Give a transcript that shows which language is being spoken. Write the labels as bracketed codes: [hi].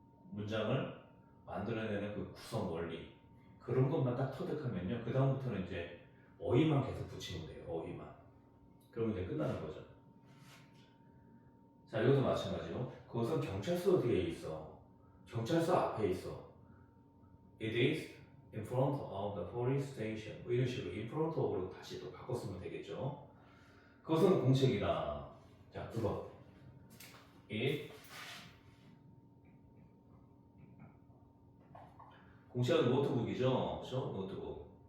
[ko] 문장을 만들어내는 그 구성 원리. 그런 것만 딱 터득하면요. 그 다음부터는 이제 어휘만 계속 붙이면 돼요. 어휘만. 그러면 이제 끝나는 거죠. 자, 이것도 마찬가지로 그것은 경찰서 뒤에 있어. 경찰서 앞에 있어. [en] It is in front of the police station. [ko] 이런 식으로 in front of로 다시 또 바꿨으면 되겠죠. 그것은 공책이다. 자, 2번. It 공책은 노트북이죠. 그렇죠? 노트북.